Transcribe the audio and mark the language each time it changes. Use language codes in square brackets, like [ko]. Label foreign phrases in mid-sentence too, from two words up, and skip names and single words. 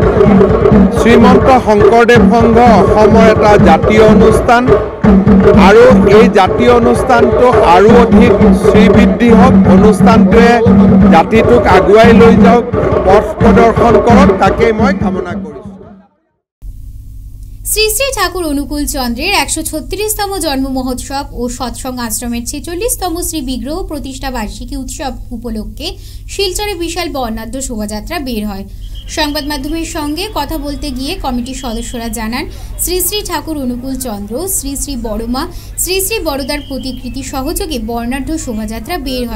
[as] শ্ৰীমন্ত শংকৰদেৱ সংঘ অসমৰ এটা জাতীয় অনুষ্ঠান আৰু এই জাতীয় অনুষ্ঠানটো আৰু অধিক শ্ৰীবৃদ্ধি হওক, অনুষ্ঠানটোৱে জাতিটোক আগুৱাই লৈ যাওক, পথ প্ৰদৰ্শন কৰক, তাকেই মই কামনা কৰিছোঁ। [bn] শ্রী শ্রী ঠাকুর অনুকূল চন্দ্রের 136তম জন্ম মহোৎসব ও সৎসঙ্গ আশ্রমের 46তম শ্রী বিগ্রহ প্রতিষ্ঠা বার্ষিকী উৎসব উপলক্ষে শিলচরে বিশাল বর্ণাঢ্য শোভাযাত্রা বের হয়। সংবাদ মাধ্যমের সঙ্গে কথা বলতে গিয়ে কমিটির সদস্যরা জানান, শ্রী শ্রী ঠাকুর অনুকূল চন্দ্র, শ্রী শ্রী বড়মা, শ্রী শ্রী বড়দার প্রতিকৃতি সহযোগে বর্ণাঢ্য শোভাযাত্রা বের হয়।